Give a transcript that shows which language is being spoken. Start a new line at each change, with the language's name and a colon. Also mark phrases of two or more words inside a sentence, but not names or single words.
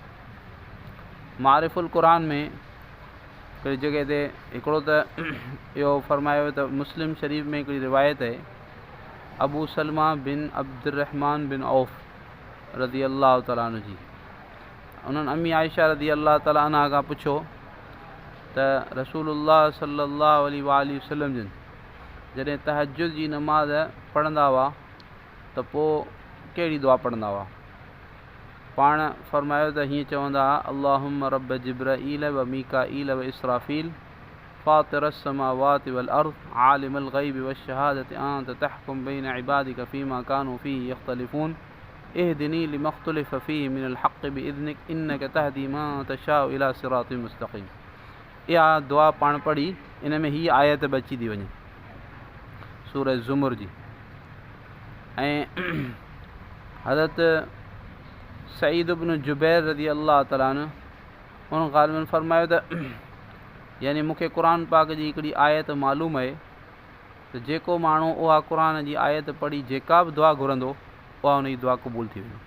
Sindhi: मारिफ़ुल क़ुर में हिकिड़ी जॻह ते हिकिड़ो त इहो फ़रमायो त मुस्लिम शरीफ़ में हिकिड़ी रिवायत आहे अबू सलमा बिन अब्दुर्रहमान बिन औफ़
Arabic: رضي الله تعالى عنه
Sindhi: जी, उन्हनि अम्मी आयशा
Arabic: رضي الله تعالى عنها
Sindhi: खां पुछो त रसूलुल्लाह
Arabic: صلى الله عليه وسلم
Sindhi: जिन जॾहिं तहज्जुद जी नमाज़ पढ़ंदा हुआ त पोइ कहिड़ी दुआ पढ़ंदा हुआ? पाण फ़रमायो त हीअं चवंदा हुआ
Arabic: اللهم رب جبريل وميكائيل وإسرافيل فاطر السماوات والأرض عالم الغيب والشهادة أنت تحكم بين عبادك فيما كانوا فيه يختلفون اهدني لما اختلف فيه من الحق بإذنك إنك تهدي من تشاء إلى صراط مستقيم.
Sindhi: इहा दुआ पाण पढ़ी इन में हीअ आयत बि अची थी वञे सूरह ज़ुमर जी। ऐं हज़रत सईद इब्न जुबैर
Arabic: رضي الله تعالى عنه
Sindhi: उन ॻाल्हि में फ़रमायो त यानी मूंखे क़ुर पाक जी हिकिड़ी आयत मालूम आहे त जेको माण्हू उहा क़ुर जी आयत पढ़ी जेका बि दुआ घुरंदो उहा उनजी दुआ क़बूल थी वेंदी।